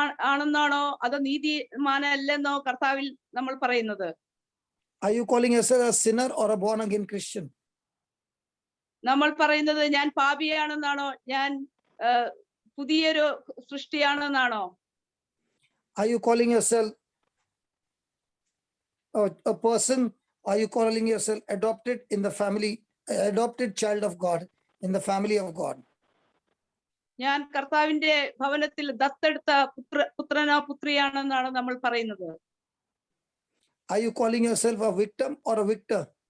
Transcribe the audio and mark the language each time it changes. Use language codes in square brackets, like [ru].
[ml] ആണെന്നാണോ അതോ നീതിമാനല്ലെന്നോ കർത്താവിൽ നമ്മൾ പറയുന്നത്? [en] Are you calling yourself a sinner or a born again Christian? [ml] നമ്മൾ പറയുന്നത് ഞാൻ പാപിയാണെന്നാണോ, ഞാൻ പുതിയൊരു സൃഷ്ടിയാണെന്നാണോ? [en] Are you calling yourself a person? Are you calling yourself adopted in the family, adopted child of God in the family of God? [ml] ഞാൻ കർത്താവിന്റെ ഭവനത്തിൽ ദത്തെടുത്ത പുത്രനോ പുത്രിയാണെന്നാണ് നമ്മൾ പറയുന്നത്. [en] Are you calling yourself a victim or a victor?